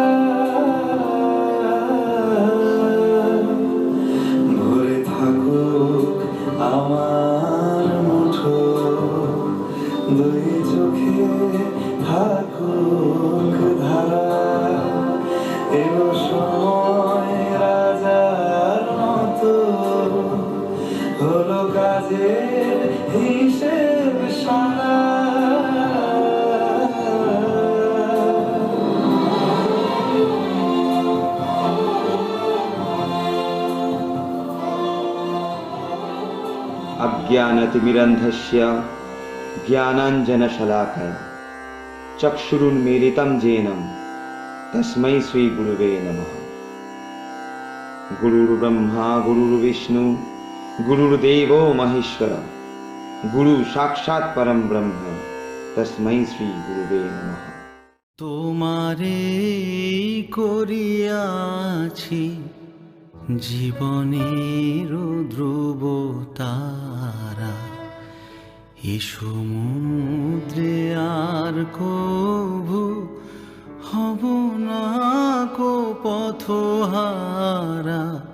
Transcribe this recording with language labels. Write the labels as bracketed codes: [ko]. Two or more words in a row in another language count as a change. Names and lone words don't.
[bn] ভরে থাকুক আমার মুঠো, দুই চোখে থাকুক ধারা। এলো সময় রাজার মতো, হলো কাজের হিসেব সারা। [sa] अज्ञानतिमिरन्धस्य ज्ञानाञ्जनशलाकया चक्षुरुन्मीलितं येन तस्मै श्रीगुरुवे नमः। गुरुर्ब्रह्मा गुरुर्विष्णु गुरुर्देवो महेश्वर, गुरु साक्षात् परम ब्रह्म, तस्मै श्रीगुरुवे नमः। [bn] তোমারে করিয়াছি জীবনের ধ্রুব তারা। এ সমুদ্রে আর কভু হব না কো পথহারা।